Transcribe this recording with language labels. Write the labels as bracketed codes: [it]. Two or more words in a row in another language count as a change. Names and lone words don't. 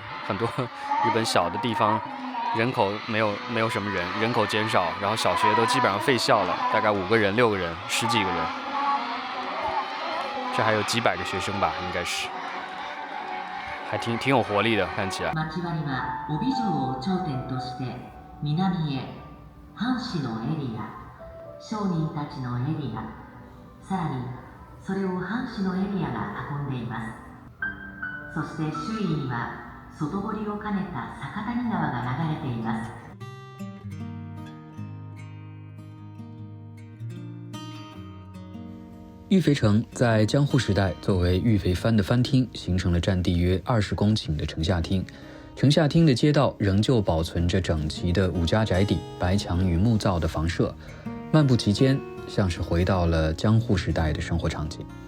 [zh] 很多日本小的地方人口没有什么人，人口减少，然后小学都基本上废校了，大概5个人、6个人、10几个人，这还有几百个学生吧，应该是。还挺有活力的，看起来。 [ja] 町割りは帯城を頂点として南へ藩士のエリア、商人たちのエリア、さらにそれを藩士のエリアが囲んでいます。そして周囲には外堀を兼ねた酒谷川が流れています。 [zh] 玉肥城在江户时代作为玉肥藩的藩厅，形成了占地约20公顷的城下町。城下町的街道仍旧保存着整齐的5家宅邸、白墙与木造的房舍，漫步其间，像是回到了江户时代的生活场景。